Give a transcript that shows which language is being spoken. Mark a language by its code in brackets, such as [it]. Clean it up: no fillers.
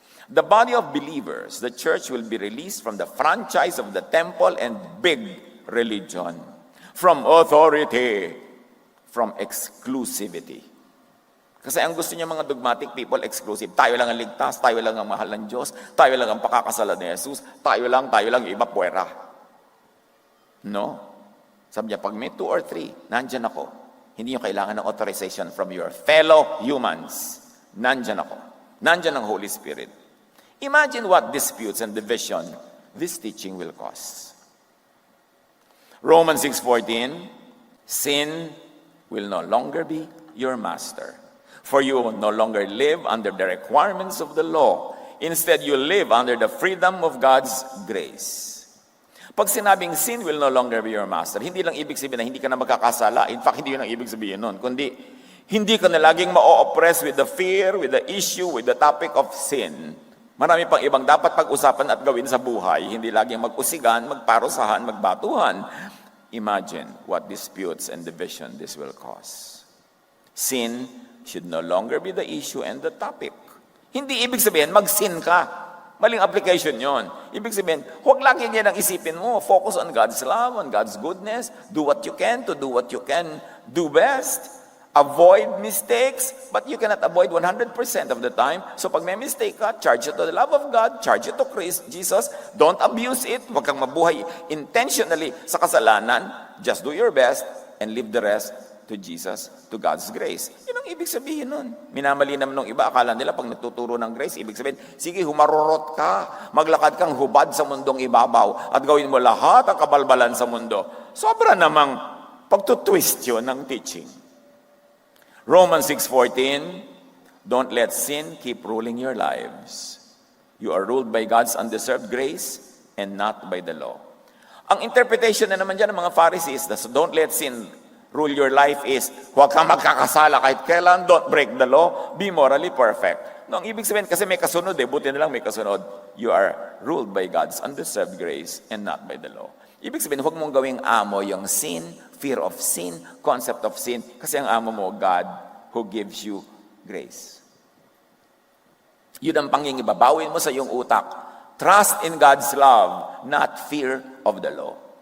[en] The body of believers, the church will be released from the franchise of the temple and big religion. From authority, from exclusivity. [tl] Kasi ang gusto niya mga dogmatic people, exclusive. Tayo lang ang ligtas, tayo lang ang mahal ng Diyos, tayo lang ang pakakasalan ni Jesus, tayo lang, iba puwera. No? Sabi niya, pag may 2 or 3, nandyan ako. Hindi niyo kailangan ng [en] authorization from your fellow humans. [tl] Nandyan ako. Nandyan ang Holy Spirit. [en] Imagine what disputes and division this teaching will cause. Romans 6:14, sin will no longer be your master. For you will no longer live under the requirements of the law. Instead, you live under the freedom of God's grace. [tl] Pag sinabing [en] sin will no longer be your master, [tl] hindi lang ibig sabihin na hindi ka na magkakasala. [en] In fact, [tl] hindi yun ang ibig sabihin nun. Kundi, hindi ka na laging ma-oppress [en] with the fear, with the issue, with the topic of sin. [tl] Marami pang ibang dapat pag-usapan at gawin sa buhay. Hindi laging mag-usigan, magparusahan, magbatuhan. [en] Imagine what disputes and division this will cause. Sin should no longer be the issue and the topic. [tl] Hindi ibig sabihin, mag-sin ka. Maling application yon. Ibig sabihin, huwag lagi yan ang isipin mo. [en] Focus on God's love, on God's goodness. Do what you can to do what you can do best. Avoid mistakes, but you cannot avoid 100% of the time. So pag may mistake ka, charge it to the love of God, charge it to Jesus. Don't abuse it. [tl] Huwag kang mabuhay intentionally sa kasalanan. [en] Just do your best and leave the rest to Jesus, to God's grace. [tl] Yun ang ibig sabihin nun. Minamali naman ng iba, akala nila pag nagtuturo ng grace, ibig sabihin, sige, humarurot ka, maglakad kang hubad sa mundong ibabaw, at gawin mo lahat ang kabalbalan sa mundo. Sobra namang pagtutwist yun ng teaching. [en] Romans 6:14, don't let sin keep ruling your lives. You are ruled by God's undeserved grace and not by the law. [tl] Ang interpretation na naman dyan ng mga Pharisees, [en] so don't let sin rule your life [tl] is, huwag kang magkakasala kahit kailan, [en] don't break the law, be morally perfect. [tl] No, ang ibig sabihin, kasi may kasunod buti na lang may kasunod. [en] You are ruled by God's undeserved grace and not by the law. [tl] Ibig sabihin, huwag mong gawing amo yung sin, fear of sin, concept of sin, kasi ang amo mo, God, who gives you grace. Yun ang pangingibabawin mo sa iyong utak. [en] Trust in God's love, not fear of the law.